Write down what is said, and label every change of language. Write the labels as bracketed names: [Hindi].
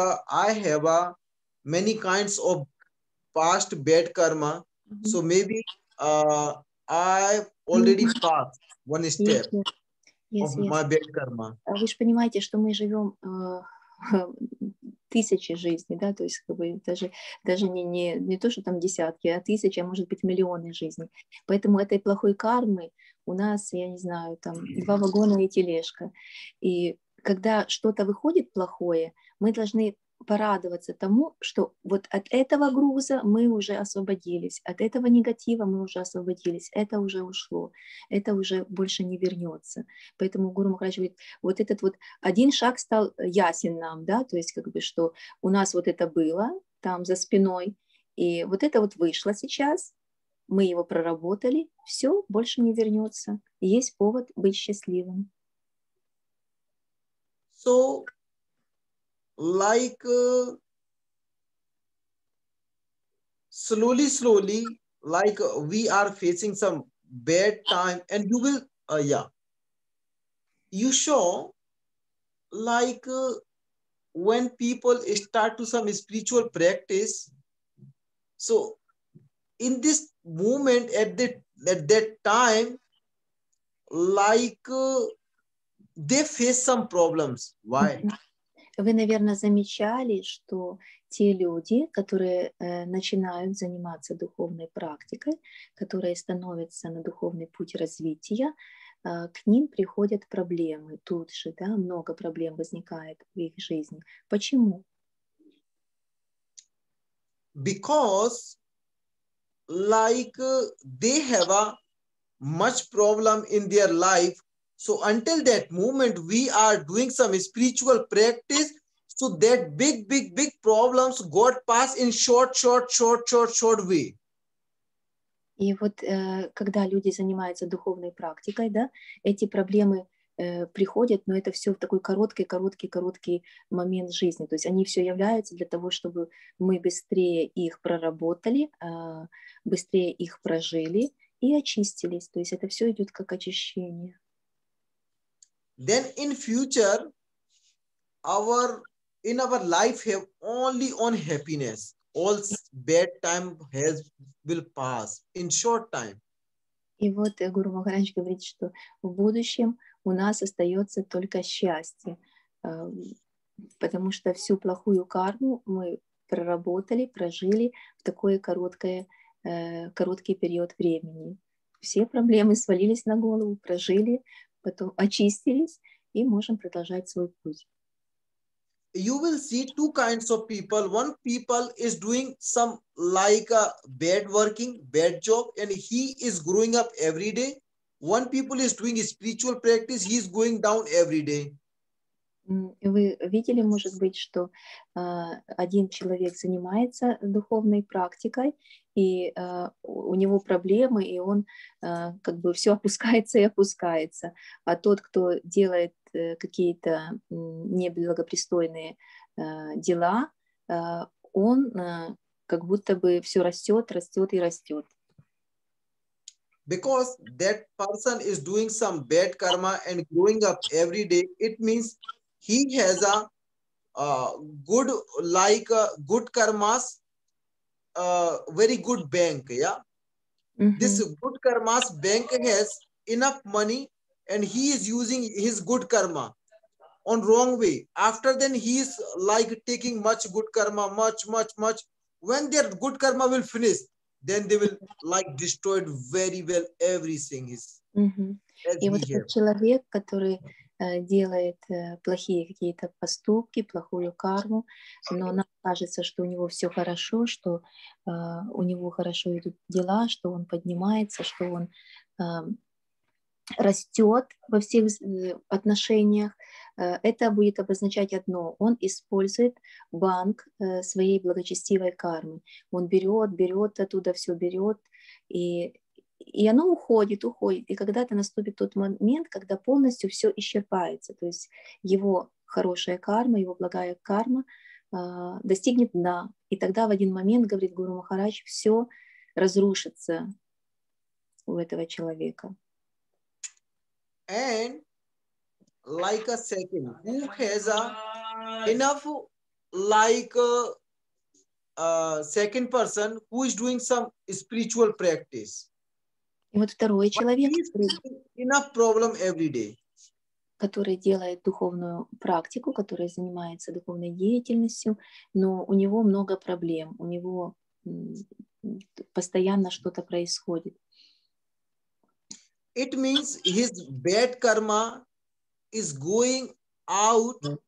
[English] I have many kinds of past bad karma. So maybe I already passed one step of Yes. my bad karma. [Russian] Вы же понимаете, что мы живем тысячи жизней, да, то есть как бы даже не то, что там десятки, а тысячи, а может быть миллионы жизней. Поэтому этой плохой кармы у нас, я не знаю, там 2 вагона и тележка. И когда что-то выходит плохое, мы должны порадоваться тому, что вот от этого груза мы уже освободились, от этого негатива мы уже освободились, это уже ушло, это уже больше не вернется. Поэтому Гуру Махарадж говорит, вот этот вот один шаг стал ясен нам, да, то есть как бы, что у нас вот это было там за спиной, и вот это вот вышло сейчас, мы его проработали, все, больше не вернется. Есть повод быть счастливым. [English] So, like slowly, like we are facing some bad time, and you will, you show like when people start to some spiritual practice. So, in this moment, at that time, like they face some problems. Why? [Russian] Вы, наверное, замечали, что те люди, которые начинают заниматься духовной практикой, которые становятся на духовный путь развития, к ним приходят проблемы тут же, да, много проблем возникает в их жизни. Почему? [English] Because like they have a much problem in their life. So until that moment, we are doing some spiritual practice. So that big problems got passed in short way. [Russian] И вот когда люди занимаются духовной практикой, да, эти проблемы приходят, но это все в такой короткий момент жизни. То есть они все являются для того, чтобы мы быстрее их проработали, быстрее их прожили и очистились. То есть это все идет как очищение. [English] Then in future, in our life have only on happiness. All bad time will pass in short time. [Russian] И вот Гуру Махарадж говорит, что в будущем у нас остается только счастье, потому что всю плохую карму мы проработали, прожили в такой короткий период времени. Все проблемы свалились на голову, прожили, потом очистились и можем продолжать свой путь. [English] You will see two kinds of people. One people is doing some like a bad job, and he is growing up every day. One people is doing spiritual practice, he is going down every day. [Russian] Вы видели, может быть, что один человек занимается духовной практикой, и у него проблемы, и он как бы все опускается и опускается. А тот, кто делает какие-то неблагопристойные дела, он как будто бы все растет и растет. [English] Because that person is doing some bad karma and growing up every day, it means he has a good good karmas, very good bank. Yeah. Mm-hmm. This good karmas bank has enough money, and he is using his good karma on wrong way. After then he is like taking much good karma, much. When their good karma will finish, then they will like destroy very well everything is. Mm-hmm. [Russian] И вот этот человек, который делает плохие какие-то поступки, плохую карму, но нам кажется, что у него все хорошо, что у него хорошо идут дела, что он поднимается, что он растет во всех отношениях. Это будет обозначать одно: он использует банк своей благочестивой кармы. Он берет оттуда, все берет, и оно уходит. И когда-то наступит тот момент, когда полностью все исчерпается. То есть его хорошая карма, его благая карма достигнет дна. И тогда в один момент, говорит Гуру Махарадж, все разрушится. у этого человека. [English] And like a second, who has a enough like second person who is doing some spiritual practice, [Russian] И вот второй [English] but [Russian] человек, [English] he is facing enough problem every day. [Russian] который делает духовную практику, который занимается духовной деятельностью, но у него много проблем, у него постоянно что-то происходит. [English] It means his bad karma is going out